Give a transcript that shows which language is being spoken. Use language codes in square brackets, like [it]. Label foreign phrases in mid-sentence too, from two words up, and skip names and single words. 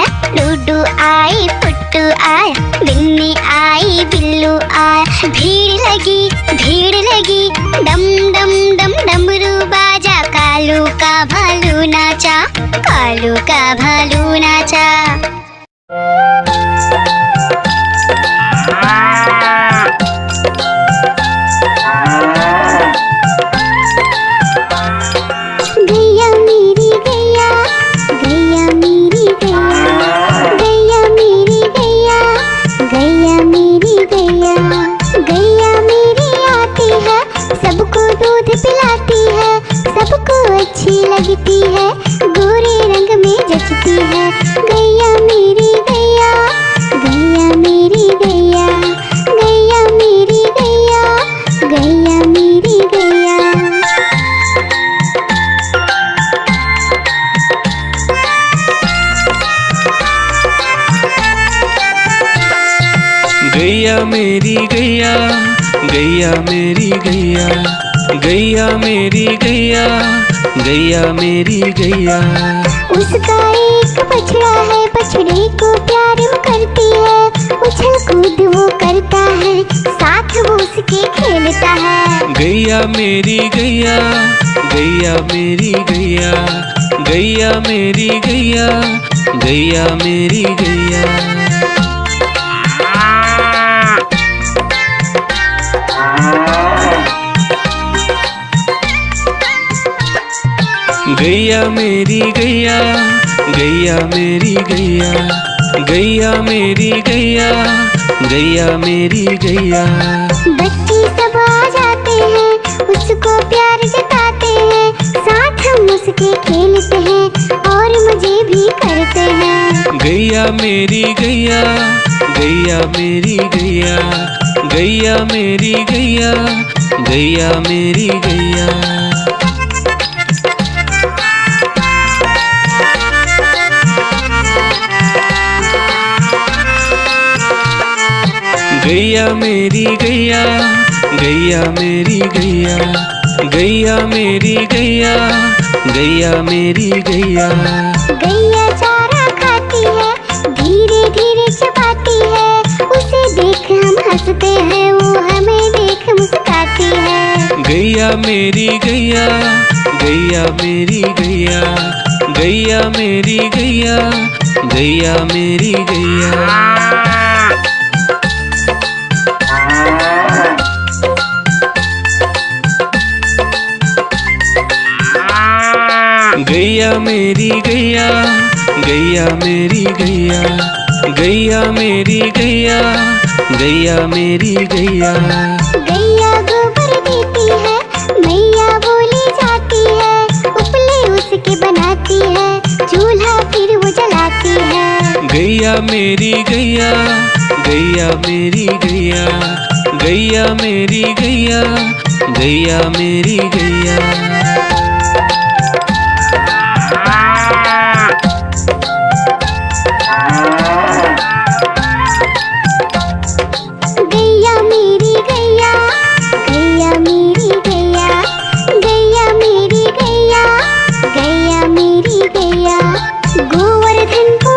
[hi] डूडू आई, पुट्टू आया, बिन्नी आई, बिल्लू आया। भीड़ लगी, डम डम डम डमरू बाजा। कालू का भालू नाचा, कालू का भालू नाचा। गैया मेरी गैया, गैया मेरी गैया, गैया मेरी गैया, गैया मेरी गैया। गैया मेरी आती है, सबको दूध पिलाती है, सबको अच्छी लगती है, गोरे रंग में जचती है। गैया मेरी गैया, गैया मेरी गैया, गैया मेरी गैया, गैया मेरी गैया। गैया मेरी गैया, गैया मेरी गैया, गैया मेरी गैया, गैया मेरी गैया। उसका एक बछड़ा है, बछड़े को प्यार वो करती है, उछल कूद वो करता है, साथ वो उसके खेलता है। गैया मेरी गैया, गैया मेरी गैया, गैया मेरी गैया, गैया मेरी गैया। गैया मेरी गैया, गैया मेरी गैया, गैया मेरी गैया, गैया मेरी गैया। बच्चे सब आ जाते हैं, उसको प्यार जताते हैं, साथ हम उसके खेलते हैं और मजे भी करते हैं। गैया मेरी गैया, गैया मेरी गैया, गैया मेरी गैया, गैया मेरी गैया। गैया मेरी गैया, गैया मेरी गैया, गैया मेरी गैया, गैया मेरी गैया। गैया चारा खाती है, धीरे धीरे चबाती है, उसे देख हम हंसते हैं, वो हमें देख मुस्कुराती है। गैया मेरी गैया, गैया मेरी गैया, गैया मेरी गैया, गैया मेरी गैया। गैया मेरी गैया, गैया मेरी गैया, गैया मेरी गैया, गैया मेरी गैया। गैया गोबर देती है, मैया बोली जाती है, उपले उसके बनाती है, चूल्हा फिर वो जलाती है। गैया मेरी गैया, गैया मेरी गैया, गैया मेरी गैया, गैया मेरी गैया। गैया मेरी गैया, गैया मेरी गैया, गैया मेरी गैया, गैया मेरी गैया। गोवर्धन